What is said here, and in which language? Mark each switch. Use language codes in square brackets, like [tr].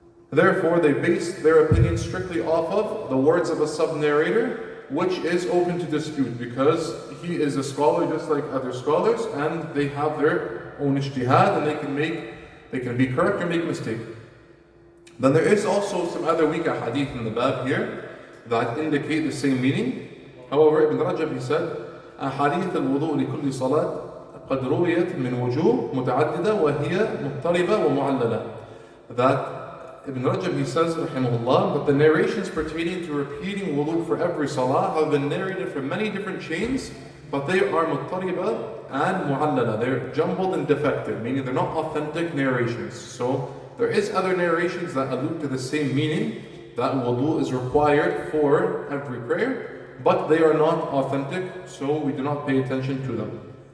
[en] Therefore, they based their opinion strictly off of the words of a sub-narrator, which is open to dispute because he is a scholar just like other scholars, and they have their own ijtihad, and they can be correct or make mistake. Then there is also some other weak hadith in the bab here that indicate the same meaning. However, Ibn Rajab, he said, [ar] أحاديث الوضوء لكل صلاة قد رويت من وجوه متعددة وهي مضطربة ومعللة. [en] That Ibn Rajab, he says, rahimahullah, that the narrations pertaining to repeating wudu for every salah have been narrated from many different chains, but they are muttariba and mu'allala. They're jumbled and defective, meaning they're not authentic narrations. So there is other narrations that allude to the same meaning, that wudu is required for every prayer, but they are not authentic, so we do not pay attention to them.